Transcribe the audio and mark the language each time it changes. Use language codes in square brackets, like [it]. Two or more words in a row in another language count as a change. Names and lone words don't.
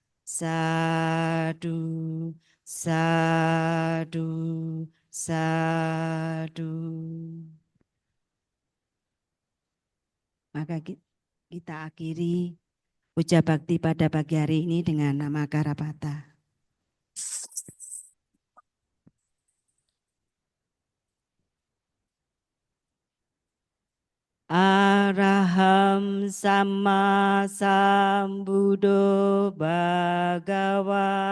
[pi] Sadu, sadu, sadu. [id] Maka kita akhiri puja bakti pada pagi hari ini dengan nama Karapata. [pi] Araham sama sambuddho bhagava.